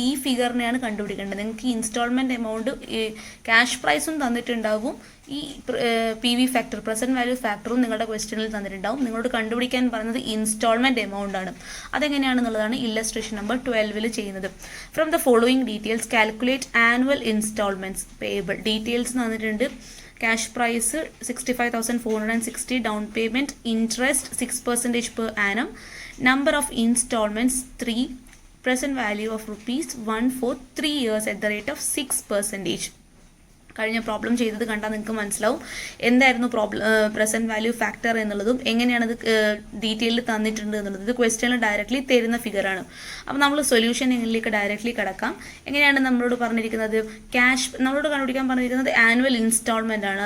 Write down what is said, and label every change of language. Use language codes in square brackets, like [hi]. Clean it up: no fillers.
[ml] ഈ ഫിഗറിനെയാണ് കണ്ടുപിടിക്കേണ്ടത്. നിങ്ങൾക്ക് ഇൻസ്റ്റാൾമെൻറ്റ് എമൗണ്ട് ക്യാഷ് പ്രൈസും തന്നിട്ടുണ്ടാവും, ഈ P V factor present value ഫാക്ടറും നിങ്ങളുടെ ക്വസ്റ്റ്യനിൽ തന്നിട്ടുണ്ടാവും. നിങ്ങളോട് കണ്ടുപിടിക്കാൻ പറയുന്നത് ഇൻസ്റ്റാൾമെൻറ്റ് എമൗണ്ട് ആണ്. അതെങ്ങനെയാണെന്നുള്ളതാണ് ഇല്ലസ്ട്രേഷൻ നമ്പർ 12 ചെയ്യുന്നത്. [en] From the following details calculate annual installments payable. [ml] Details തന്നിട്ടുണ്ട്. [en] Cash price 65,460, down payment interest 6% per annum, number of installments 3, present value of ₹1 for 3 years at the rate of 6%. [ml] കഴിഞ്ഞ problem ചെയ്തത് കണ്ടാൽ നിങ്ങൾക്ക് മനസ്സിലാവും എന്തായിരുന്നു present value factor എന്നുള്ളതും എങ്ങനെയാണത് ഡീറ്റെയിലിൽ തന്നിട്ടുണ്ട് എന്നുള്ളത്. ഇത് ക്വസ്റ്റ്യനിൽ ഡയറക്റ്റ്ലി തരുന്ന ഫിഗറാണ്. അപ്പോൾ നമ്മൾ സൊല്യൂഷൻ എങ്ങനെയൊക്കെ ഡയറക്റ്റ്ലി കിടക്കാം. എങ്ങനെയാണ് നമ്മളോട് പറഞ്ഞിരിക്കുന്നത്? നമ്മളോട് കണ്ടുപിടിക്കാൻ പറഞ്ഞിരിക്കുന്നത് ആനുവൽ ഇൻസ്റ്റാൾമെൻ്റ് ആണ്.